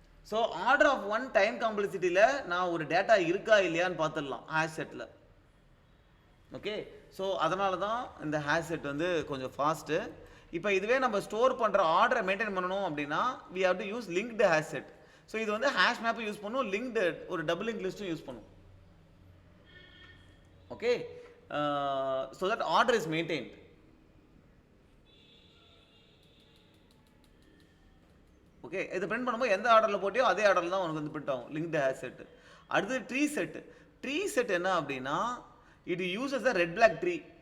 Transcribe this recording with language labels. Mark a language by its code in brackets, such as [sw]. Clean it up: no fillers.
[ta] So order of one time காம்ப்ளெக்சிட்டியில் நான் ஒரு data இருக்கா இல்லையான்னு பார்த்துடலாம் ஹேஷ் செட்டில். ஓகே, ஸோ அதனால தான் இந்த ஹேஷ் செட் வந்து கொஞ்சம் ஃபாஸ்ட்டு. இப்போ இதுவே நம்ம ஸ்டோர் பண்ணுற ஆர்டரை மெயின்டைன் பண்ணணும் அப்படின்னா we have to use linked hash set. So இது வந்து ஹேஷ் மேப்பும் யூஸ் பண்ணும், லிங்க்டு ஒரு டபுள் லிங்க் லிஸ்ட்டும் யூஸ் பண்ணும். [en] Okay, so that order is maintained. [ta] Okay, இது பிரிண்ட் பண்ணும்போது எந்த ஆர்டரில் போட்டியோ அதே ஆர்டரில் தான் உனக்கு வந்து பிரிண்ட் ஆகும் லிங்க்டு ஹேஷ் செட். அடுத்து ட்ரீ செட். ட்ரீ செட் என்ன அப்படின்னா, it uses a red black tree.